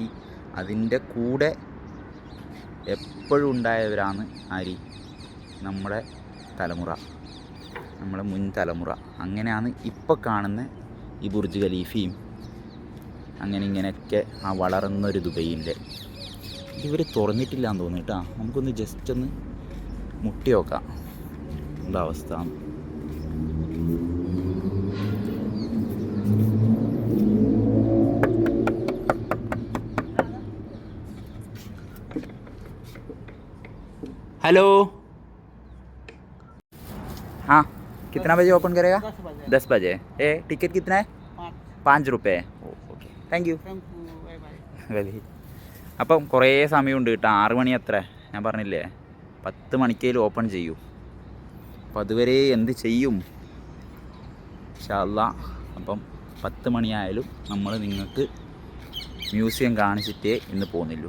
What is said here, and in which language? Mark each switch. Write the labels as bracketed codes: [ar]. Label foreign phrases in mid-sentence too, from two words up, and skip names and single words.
[ml] അതിൻ്റെ കൂടെ എപ്പോഴും ഉണ്ടായവരാണ് നമ്മുടെ തലമുറ, നമ്മുടെ മുൻ തലമുറ. അങ്ങനെയാണ് ഇപ്പോൾ കാണുന്ന ഈ ബുർജ് ഖലീഫയും അങ്ങനെ ഇങ്ങനെയൊക്കെ ആ വളർന്നൊരു ദുബൈയിൻ്റെ. ഇവർ തുറന്നിട്ടില്ല എന്ന് തോന്നുന്നു കേട്ടോ. നമുക്കൊന്ന് ജസ്റ്റ് ഒന്ന് മുട്ടി നോക്കാം ഉള്ള അവസ്ഥ. [hi] हेलो, हाँ कितना बजे ओपन करेगा? 10 बजे. टिकट कितना है? 5 रुपये. [en] okay, thank you. [ml] അപ്പം കുറേ സമയമുണ്ട് കേട്ടോ. 6 മണി അത്ര. ഞാൻ പറഞ്ഞില്ലേ 10 മണിക്കേലും ഓപ്പൺ ചെയ്യൂ. അപ്പോൾ അതുവരെ എന്ത് ചെയ്യും [ar] إن شاء الله. [ml] അപ്പം 10 മണിയായാലും നമ്മൾ നിങ്ങൾക്ക് മ്യൂസിയം കാണിച്ചിട്ടേ ഇന്ന് പോകുന്നില്ലൂ.